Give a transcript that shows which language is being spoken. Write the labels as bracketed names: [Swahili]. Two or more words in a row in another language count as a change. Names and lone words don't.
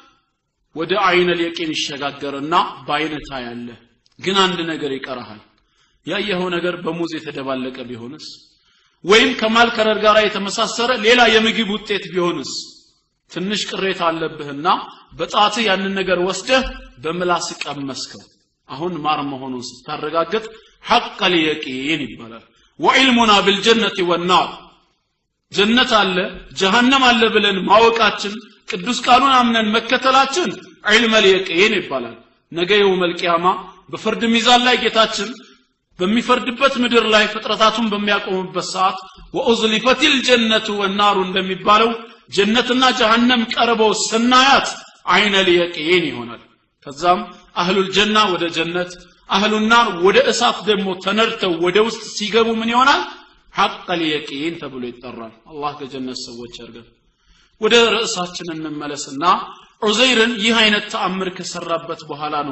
[Amharic] ወደ [Arabic] عين اليقين [Amharic] ይሸጋገርና በአይንህ ታያለህ ግን አንድ ነገር ይቀርሃል ያየኸው ነገር በሙዝ የተደባለቀ ቢሆንስ ወይም ከማልከረር ጋር የተመሳሰረ ሌላ የምግብ ውጤት ቢሆንስ ትንሽ ቅሬታ አለብህና በጣት ያንን ነገር ወስደህ በምላስ ቀመስከው አሁን ማር መሆኑን ስታረጋግጥ [Arabic] حق اليقين [Amharic] ይባላል [Arabic] وعلمنا بالجنة والنار [Amharic] ጀነት አለ ጀሃነም አለ ብለን ማወቃችን ቅዱስ ቃሉን አምነን መከተላችን [Arabic] علم اليقين [Amharic] ይባላል ነገ [Arabic] يوم القيامة [Amharic] በፍርድ ሚዛን ላይ ጌታችን በሚፈርድበት ምድር ላይ ፍጥረታቱን በሚያቆምበት ሰዓት [Arabic] وأزلفت الجنة والنار [Amharic] እንደሚባለው ጀነትና ጀሃነም ቀርበው ስናያት [Arabic] عين اليقين [Amharic] ይሆናል ከዛም [Arabic] أهل الجنة [Amharic] ወደ ጀነት [Arabic] أهل النار [Amharic] ወደ እሳት ደግሞ ተነርተው ወደ ውስጥ ሲገቡ ምን ይሆናል [Arabic] حق اليقين [Amharic] ተብሎ ይጠራል አላህ ከጀነት ሰዎች ያርገን ወደ ርዕሳችን እንመለስና ዑዘይርን ይህ አይነት ተአምር ከሰራበት በኋላ ነው